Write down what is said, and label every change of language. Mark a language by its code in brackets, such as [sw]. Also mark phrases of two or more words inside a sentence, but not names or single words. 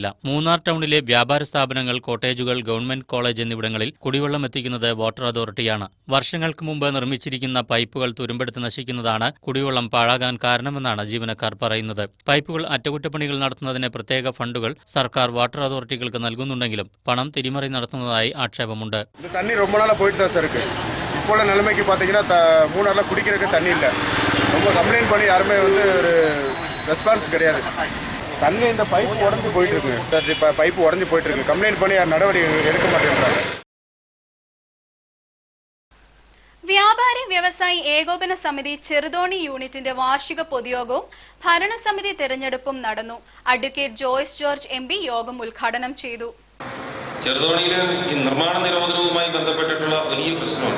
[ml] മൂന്നാർ ടൗണിലെ വ്യാപാര സ്ഥാപനങ്ങൾ, കോട്ടേജുകൾ, [en] government college [ml] എന്നിവിടങ്ങളിൽ കുടിവെള്ളം എത്തിക്കുന്നത് [en] water authority. [ml] വർഷങ്ങൾക്ക് മുമ്പ് നിർമ്മിച്ചിരിക്കുന്ന പൈപ്പുകൾ തുരുമ്പെടുത്ത് നശിക്കുന്നതാണ് കുടിവെള്ളം പാഴാകാൻ കാരണമെന്നാണ് ജീവനക്കാർ പറയുന്നത്. പൈപ്പുകൾ അറ്റകുറ്റപ്പണികൾ നടത്തുന്നതിന് പ്രത്യേക ഫണ്ടുകൾ സർക്കാർ [en] water authorities [ml] നൽകുന്നുണ്ടെങ്കിലും പണം തിരിമറി നടത്തുന്നതായി ആക്ഷേപമുണ്ട്. [ta] சார் இருக்கு. இப்போ உள்ள நிலைமைக்கு பார்த்தீங்கன்னா மூணாரில் குடிக்கிறதுக்கு தண்ணி இல்லை. ரொம்ப கம்ப்ளைண்ட் பண்ணி யாருமே ஒரு ரெஸ்பான்ஸ் கிடையாது. தண்ணி இந்த பைப்பு உடஞ்சி போயிட்டு இருக்கு. பைப்பு உடஞ்சி போயிட்டு இருக்கு. கம்ப்ளைண்ட் பண்ணி யார் நடவடிக்கை எடுக்க மாட்டேங்கிறாங்க. [ml] വ്യാപാരി വ്യവസായി ഏകോപന സമിതി ചെറുതോണി യൂണിറ്റിന്റെ വാർഷിക പൊതുയോഗവും ഭരണസമിതി തെരഞ്ഞെടുപ്പും നടന്നു. അഡ്വക്കേറ്റ് ജോയ്സ് ജോർജ് MP യോഗം ഉദ്ഘാടനം ചെയ്തു. ചെറുതോണിയിൽ ഈ നിർമ്മാണ നിരോധനവുമായി ബന്ധപ്പെട്ടിട്ടുള്ള വലിയ പ്രശ്നമുണ്ട്.